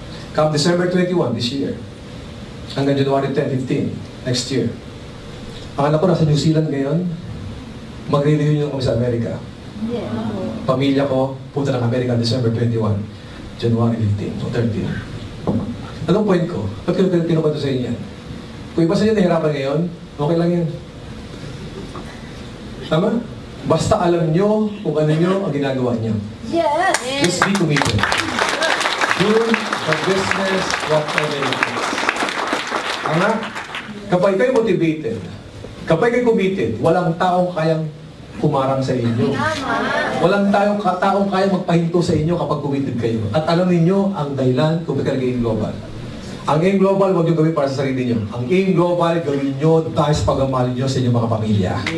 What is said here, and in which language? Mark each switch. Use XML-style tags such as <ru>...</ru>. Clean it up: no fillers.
<en>Come December 21 this year, hanggang January 10, 15, next year.</en> <tl>Ang anak ko nasa New Zealand ngayon, mag-reunion kami sa Amerika. Pamilya ko, punta ng Amerika December 21, January 15 o 13. Anong point ko? Ba't kinukwento sa inyo yan? Kung iba sa inyo nahirapan ngayon, okay lang yan. Tama? Basta alam nyo kung ano nyo ang ginagawa nyo.</tl> <en>Yes! Just be committed. Do the business whatever it is.</en> <tl>Tama? Kapag kayo motivated, kapag kayo committed, walang taong kayang kumarang sa inyo. Walang taong kayang magpahinto sa inyo kapag committed kayo. At alam niyo ang dahilan kung bakit nag-aim global. Ang aim global, huwag nyo gawin para sa sarili nyo. Ang aim global, gawin nyo dahil sa pagmamahal nyo sa inyong mga pamilya.</tl>